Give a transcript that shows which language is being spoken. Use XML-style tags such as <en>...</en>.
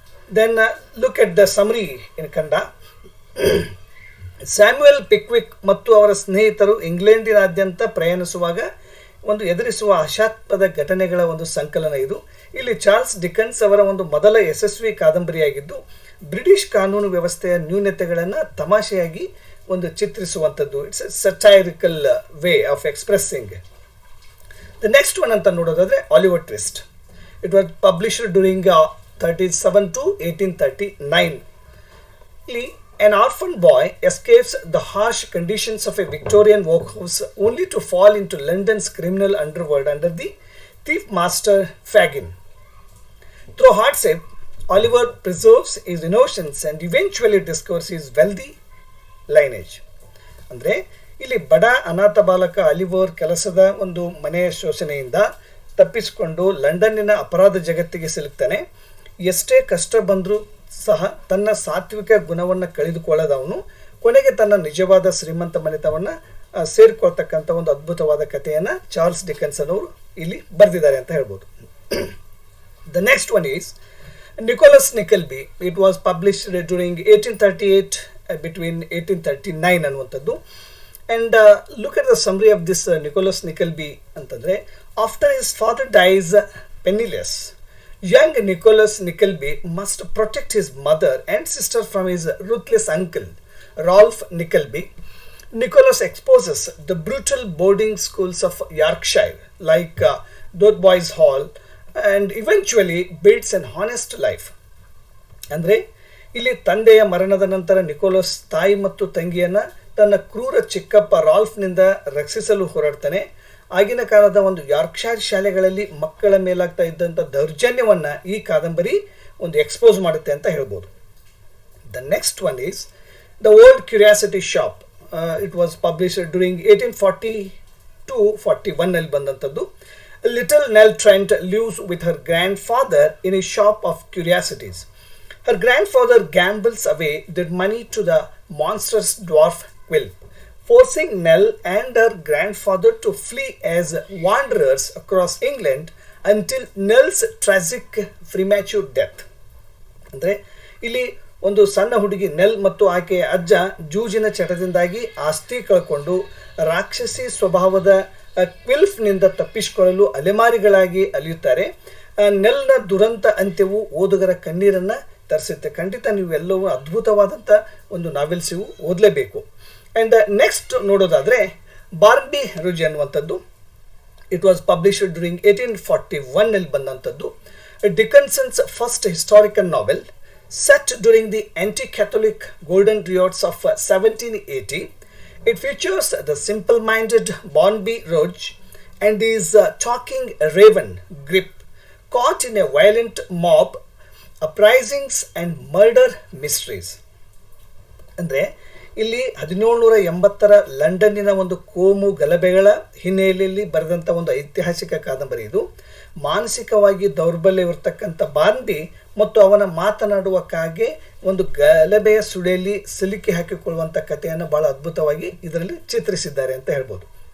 <en>Then look at the summary in Kannada.</en> <kn>Samuel ಪಿಕ್ವಿಕ್ ಮತ್ತು ಅವರ ಸ್ನೇಹಿತರು ಇಂಗ್ಲೆಂಡಿನಾದ್ಯಂತ ಪ್ರಯಾಣಿಸುವಾಗ ಒಂದು ಎದುರಿಸುವ ಆಶಾತ್ಮಕ ಘಟನೆಗಳ ಒಂದು ಸಂಕಲನ ಇದು. ಇಲ್ಲಿ ಚಾರ್ಲ್ಸ್ ಡಿಕೆನ್ಸ್ ಅವರ ಒಂದು ಮೊದಲ ಯಶಸ್ವಿ ಕಾದಂಬರಿಯಾಗಿದ್ದು ಬ್ರಿಟಿಷ್ ಕಾನೂನು ವ್ಯವಸ್ಥೆಯ ನ್ಯೂನತೆಗಳನ್ನು ತಮಾಷೆಯಾಗಿ ಒಂದು ಚಿತ್ರಿಸುವಂಥದ್ದು.</kn> <en>It's a satirical way of expressing. The next one</en> <kn>ಅಂತ ನೋಡೋದಾದರೆ</kn> <en>Oliver Twist. It was published during 37 to 1839. An orphan boy escapes the harsh conditions of a Victorian workhouse only to fall into London's criminal underworld under the thief master Fagin. Through hardship, Oliver preserves his innocence and eventually discovers his wealthy lineage.</en> <kn>ಅಂದರೆ ಇಲ್ಲಿ ಬಡ ಅನಾಥ ಬಾಲಕ Oliver ಕೆಲಸದ ಒಂದು ಮನೆಯ ಶೋಷಣೆಯಿಂದ ತಪ್ಪಿಸಿಕೊಂಡು ಲಂಡನ್ನಿನ ಅಪರಾಧ ಜಗತ್ತಿಗೆ ಸಿಲುಕ್ತಾನೆ. ಎಷ್ಟೇ ಕಷ್ಟ ಬಂದರೂ ಸಹ ತನ್ನ ಸಾತ್ವಿಕ ಗುಣವನ್ನು ಕಳೆದುಕೊಳ್ಳದವನು ಕೊನೆಗೆ ತನ್ನ ನಿಜವಾದ ಶ್ರೀಮಂತ ಮನೆತವನ್ನು ಸೇರಿಕೊಳ್ತಕ್ಕಂಥ ಒಂದು ಅದ್ಭುತವಾದ ಕಥೆಯನ್ನು ಚಾರ್ಲ್ಸ್ ಡಿಕೆನ್ಸನ್ ಅವರು ಇಲ್ಲಿ ಬರೆದಿದ್ದಾರೆ ಅಂತ ಹೇಳ್ಬೋದು.</kn> <en>The next one is Nicholas Nickleby. It was published during 1838 between 1839</en> <kn>ಅನ್ನುವಂಥದ್ದು.</kn> <en>and look at the summary of this Nicholas Nickleby</en> <kn>ಅಂತಂದರೆ</kn> <en>After his father dies penniless, young Nicholas Nickleby must protect his mother and sister from his ruthless uncle, Rolfe Nickleby. Nicholas exposes the brutal boarding schools of Yorkshire, like Dotheboys Hall, and eventually builds an honest life.</en> <kn>ಅಂದರೆ ಇಲ್ಲಿ ತಂದೆಯ ಮರಣದ ನಂತರ Nicolas ತಾಯಿ ಮತ್ತು ತಂಗಿಯನ್ನು ತನ್ನ ಕ್ರೂರ ಚಿಕ್ಕಪ್ಪ ರಾಲ್ಫ್ನಿಂದ ರಕ್ಷಿಸಲು ಹೋರಾಡ್ತಾನೆ. ಆಗಿನ ಕಾಲದ ಒಂದು ಯಾರ್ಕ್ಷೈರ್ ಶಾಲೆಗಳಲ್ಲಿ ಮಕ್ಕಳ ಮೇಲಾಗ್ತಾ ಇದ್ದಂಥ ದೌರ್ಜನ್ಯವನ್ನು ಈ ಕಾದಂಬರಿ ಒಂದು ಎಕ್ಸ್ಪೋಸ್ ಮಾಡುತ್ತೆ ಅಂತ ಹೇಳ್ಬೋದು.</kn> <en>The next one is the Old Curiosity Shop. It was published during 1840 to 41</en> <kn>ಅಲ್ಲಿ ಬಂದಂಥದ್ದು.</kn> <en>Little Nell Trent lives with her grandfather in a shop of curiosities. Her grandfather gambles away that money to the monster's dwarf Quilp, forcing Nell and her grandfather to flee as wanderers across England until Nell's tragic premature death.</en> <kn>ಅಂದರೆ ಇಲ್ಲಿ ಒಂದು ಸಣ್ಣ ಹುಡುಗಿ ನೆಲ್ ಮತ್ತು ಆಕೆಯ ಅಜ್ಜ ಜೂಜಿನ ಚಟದಿಂದಾಗಿ ಆಸ್ತಿ ಕಳ್ಕೊಂಡು ರಾಕ್ಷಸಿ ಸ್ವಭಾವದ ಕ್ವಿಲ್ಫ್ನಿಂದ ತಪ್ಪಿಸಿಕೊಳ್ಳಲು ಅಲೆಮಾರಿಗಳಾಗಿ ಅಲಿಯುತ್ತಾರೆ. ನೆಲ್ನ ದುರಂತ ಅಂತ್ಯವು ಓದುಗರ ಕಣ್ಣೀರನ್ನು ತರಿಸುತ್ತೆ. ಖಂಡಿತ ನೀವು ಎಲ್ಲವೂ ಅದ್ಭುತವಾದಂಥ ಒಂದು ನಾವೆಲ್ಸ್ ಇವು ಓದಲೇಬೇಕು.</kn> <en>and next</en> <kn>ನೋಡೋದಾದರೆ</kn> <en>Barnaby Rudge</en> <kn>ಅನ್ನುವಂಥದ್ದು.</kn> <en>it was published during 1841</en> <kn>ಬಂದಂಥದ್ದು.</kn> <en>Dickinson's first historical novel, set during the anti-Catholic golden periods of 1780. It features the simple-minded Bonby Roge and his talking raven Grip, caught in a violent mob, uprisings and murder mysteries.</en> <kn>ಅಂದರೆ ಇಲ್ಲಿ 1780ರ ಲಂಡನ್ನಿನ ಒಂದು ಕೋಮು ಗಲಭೆಗಳ ಹಿನ್ನೆಲೆಯಲ್ಲಿ ಬರೆದಂಥ ಒಂದು ಐತಿಹಾಸಿಕ ಕಾದಂಬರಿ ಇದು. ಮಾನಸಿಕವಾಗಿ ದೌರ್ಬಲ್ಯವಿರ್ತಕ್ಕಂಥ ಬಾಂದಿ ಮತ್ತು ಅವನ ಮಾತನಾಡುವ ಕಾಗೆ ಒಂದು ಗಲಭೆಯ ಸುಳಿಯಲ್ಲಿ ಸಿಲುಕಿ ಹಾಕಿಕೊಳ್ಳುವಂಥ ಕಥೆಯನ್ನು ಬಹಳ ಅದ್ಭುತವಾಗಿ ಇದರಲ್ಲಿ ಚಿತ್ರಿಸಿದ್ದಾರೆ ಅಂತ ಹೇಳ್ಬೋದು.</kn>